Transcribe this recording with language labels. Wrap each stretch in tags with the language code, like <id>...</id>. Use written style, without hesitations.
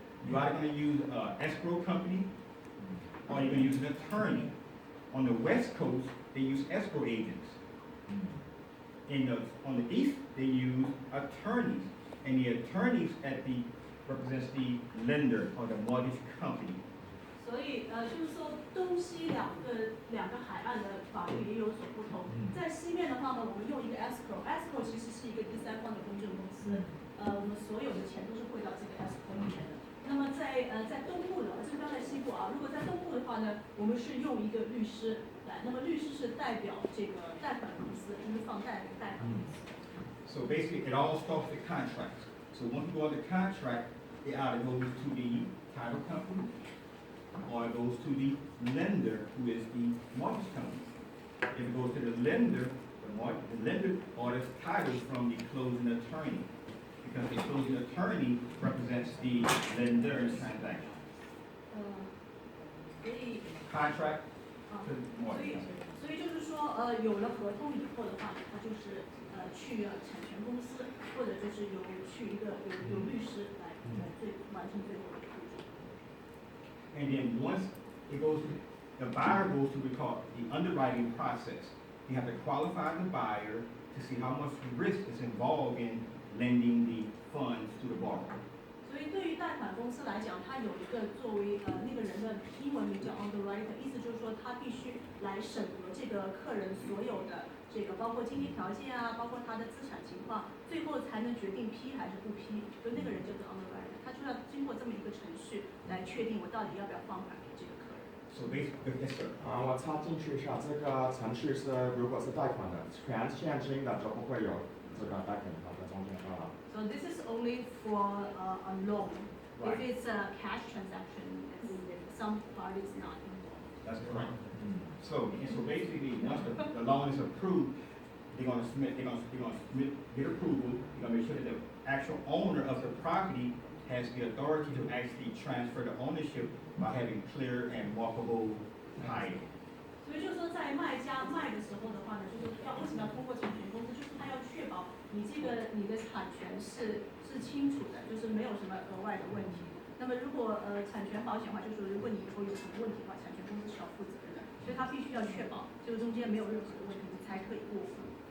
<en>You're either going to use an escrow company or you're going to use an attorney. On the West Coast, they use escrow agents. On the East, they use attorneys. And the attorneys represents the lender or the mortgage company.</en> <zh>所以就是说东西两个海岸的法律也有所不同。在西面的话呢，我们用一个 escrow 其实是一个第三方的公证公司。我们所有的钱都是汇到这个 escrow 里面的。那么在东部的，这边在西部啊。如果在东部的话呢，我们是用一个律师来。那么律师是代表这个贷款公司，就是放贷的贷款公司。</zh> <en>So basically, it all starts with contracts. So once you go on the contract, it either goes to the title company or it goes to the lender, who is the mortgage company. If it goes to the lender, the lender orders titles from the closing attorney, because the closing attorney represents the lender in the transaction.</en> <zh>所以</zh> <en>Contract to mortgage company.</en> <zh>所以就是说有了合同以后的话，他就是去产权公司，或者就是去一个有律师来完成最后的步骤。</zh> <en>And then once it goes, the buyer goes through what we call the underwriting process. You have to qualify the buyer to see how much risk is involved in lending the funds to the borrower.</en> <zh>所以对于贷款公司来讲，它有一个作为那个人的英文名叫 underwriter， 意思就是说他必须来审核这个客人所有的这个包括经济条件啊，包括他的资产情况，最后才能决定批还是不批。所以那个人叫做 underwriter， 他就要经过这么一个程序来确定我到底要不要放款给这个客人。</zh> <en>So basically, yes, sir.</en> <zh>我插进去一下，这个程序是如果是贷款的，全现金的就不会有这个贷款的中间费了。</zh> <en>So this is only for a loan. Right. If it's a cash transaction, some parties not involved. That's correct. So basically, once the loan is approved, they're going to submit, get approval. They're going to make sure that the actual owner of the property has the authority to actually transfer the ownership by having clear and walkable title.</en> <zh>所以就是说，在卖家卖的时候的话呢，就是为什么要通过产权公司？就是他要确保你的产权是清楚的，就是没有什么额外的问题。那么如果产权保险的话，就是说如果你以后有什么问题的话，产权公司是要负责任的，所以他必须要确保这个中间没有任何的问题，你才可以过户。</zh>